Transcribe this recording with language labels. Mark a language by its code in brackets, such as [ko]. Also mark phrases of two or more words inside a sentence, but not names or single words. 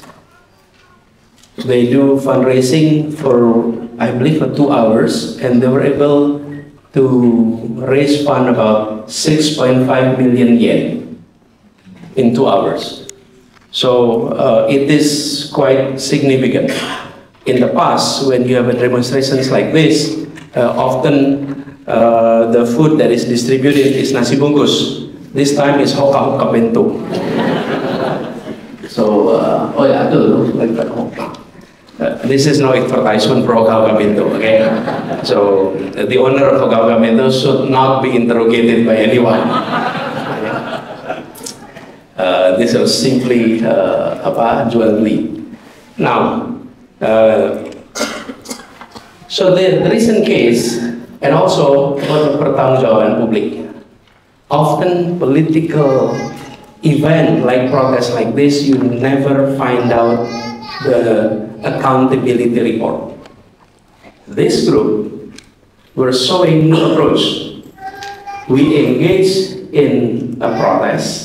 [en] They do fundraising for, I believe, for 2 hours, and they were able to raise fund about 6.5 million yen in 2 hours. So it is quite significant. In the past, when you have demonstrations like this, often the food that is distributed is [id] nasi bungkus. [en] This time is hoka-hoka bento. So, oh yeah, like that hoka. This is no advertisement for hoka-hoka bento, okay? So, the owner of hoka-hoka bento should not be interrogated by anyone. This was simply [id] jual beli. [en] Now, so the recent case, and also [id] pertanggungjawaban publik. [en] Often political event like protests like this, you never find out the accountability report. This group were showing new approach. We engage in a protest.